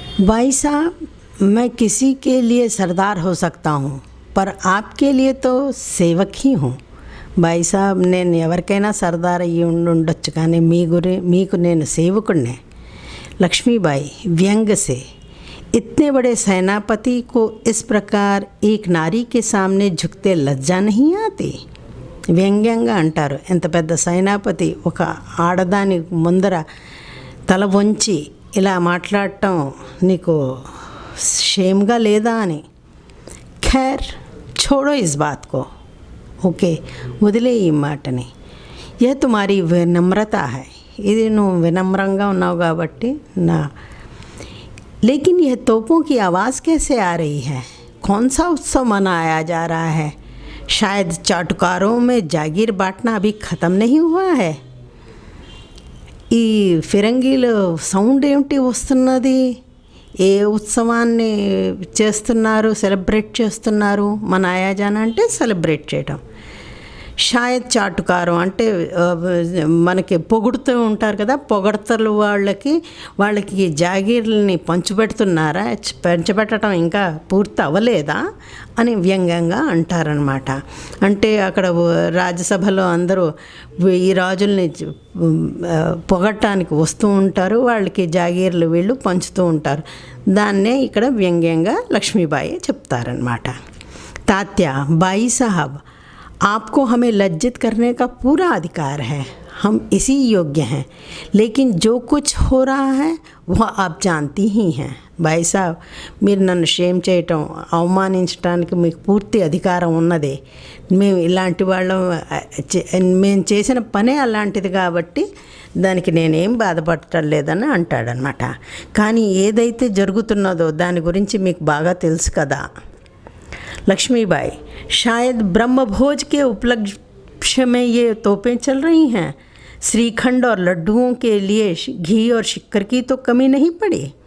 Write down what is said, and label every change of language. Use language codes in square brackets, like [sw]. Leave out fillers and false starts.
[hi] भाई साहब मैं किसी के लिए सरदार हो सकता हूँ पर आपके लिए तो सेवक ही हूँ भाई साहब [te] నేను ఎవరికైనా సర్దార్ అయ్యి ఉండొచ్చు కానీ మీకు నేను సేవకుడినే [hi] लक्ष्मीबाई व्यंग से इतने बड़े सेनापति को इस प्रकार एक नारी के सामने झुकते लज्जा नहीं आती. [te] వ్యంగ్యంగా అంటారు, ఎంత పెద్ద సైనాపతి ఒక ఆడదాని ముందర తల వంచి ఇలా మాట్లాడటం నీకు షేమ్గా లేదా అని. [hi] ఖైర్ छोड़ो इस बात को. [te] ఓకే, వదిలే ఈ మాటని. [hi] ये तुम्हारी विनम्रता है, [te] ఇది నువ్వు వినమ్రంగా ఉన్నావు కాబట్టి నా. [hi] लेकिन यह तोपों की आवाज़ कैसे आ रही है? कौन सा उत्सव मनाया जा रहा है? शायद चाटुकारों में जागीर बांटना अभी ख़त्म नहीं हुआ है. [te] ఈ ఫిరంగీలు సౌండ్ ఏమిటి వస్తున్నది? ఏ ఉత్సవాన్ని చేస్తున్నారు, సెలబ్రేట్ చేస్తున్నారు? [hi] మనాయా జానా [te] అంటే సెలబ్రేట్ చేయటం. షాయద్ చాటుకారం అంటే మనకి పొగుడుతూ ఉంటారు కదా, పొగడతలు వాళ్ళకి జాగీర్లని పంచిపెడుతున్నారా, పంచిపెట్టడం ఇంకా పూర్తి అవ్వలేదా అని వ్యంగ్యంగా అంటారనమాట. అంటే అక్కడ రాజ్యసభలో అందరూ ఈ రాజుల్ని పొగడటానికి వస్తూ ఉంటారు, వాళ్ళకి జాగీర్లు వీళ్ళు పంచుతూ ఉంటారు. దాన్నే ఇక్కడ వ్యంగ్యంగా లక్ష్మీబాయి చెప్తారనమాట. [hi] తాత్య, బాయి సాహబ్, आपको हमें लज्जित करने का पूरा अधिकार है, हम इसी योग्य हैं, लेकिन जो कुछ हो रहा है वह आप जानती ही हैं. [te] भाई साहब, మీరు నన్ను షేమ్ చేయటం, అవమానించడానికి మీకు పూర్తి అధికారం ఉన్నదే. మేము ఇలాంటి వాళ్ళం, మేము చేసిన పనే అలాంటిది కాబట్టి దానికి నేనేం బాధపడటం లేదని అంటాడనమాట. కానీ ఏదైతే జరుగుతున్నదో దాని గురించి మీకు బాగా తెలుసు కదా. [hi] लक्ष्मीबाई, शायद ब्रह्मभोज के उपलक्ष्य में ये तोपें चल रही हैं. श्रीखंड और लड्डुओं के लिए घी और शक्कर की तो कमी नहीं पड़ी.